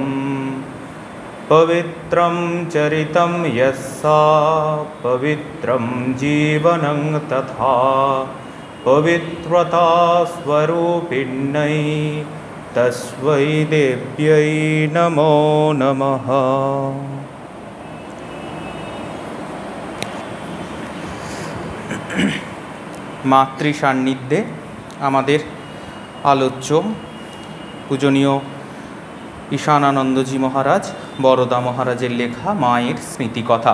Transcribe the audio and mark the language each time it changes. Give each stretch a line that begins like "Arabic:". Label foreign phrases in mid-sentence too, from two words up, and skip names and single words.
Sanskrit: पवित्रं चरितं यस्सा पवित्रं जीवनं तथा पवित्रता स्वरूपिण्यै तस्मै देव्यै नमो नमः।
Bangla: মাতৃ সান্নিধ্যে আমাদের আলোচ্য পূজনীয় ঈশানানন্দজি মহারাজ বরদা মহারাজের লেখা মায়ের স্মৃতিকথা।